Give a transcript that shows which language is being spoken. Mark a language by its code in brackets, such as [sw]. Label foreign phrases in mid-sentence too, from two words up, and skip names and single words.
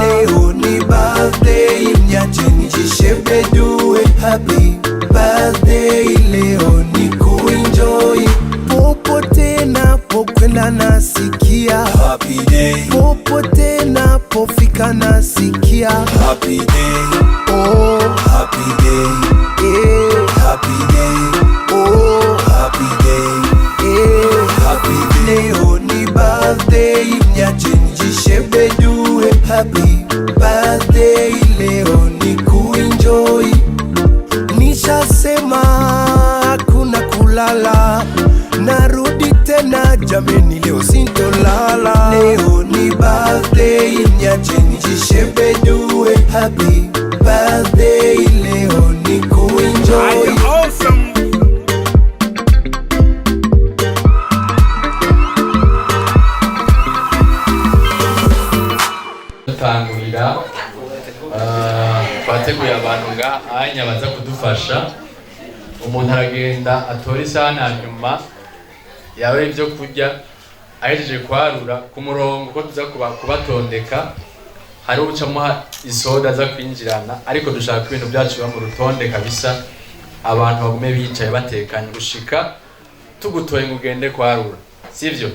[sw] Leo ni birthday mnyachinjishe bedue, [en] happy birthday, [sw] leo ni kuenjoy, popote napokwenda nasikia [en] happy day, [sw] popote napofika nasikia [en] happy day, oh happy day, happy day, oh happy day, happy day. [sw] Leo ni birthday mnyachinjishe bedue, [en] happy birthday, [sw] leo ni kuenjoy, nishasema hakuna kulala, narudi tena jameni, leo sintolala. Leo ni birthday mnyachinjishe bedue, [en] happy birthday, [sw] leo ni kuenjoy. [en] Awesome. [rn] Tangurira twateguye abantu nga anya baza kudufasha. Umuntu aragenda atora isahani nyuma yawe ibyo kurya ahejeje kwarura ku murongo ko tuza kubatondeka, hari ucamuha isoda za kwinjirana, ariko dushaka ibintu byacu mu rutonde kabisa abantu bagume bicaye batekanye gushika tugutoye ngo ugende kwarura, sivyo?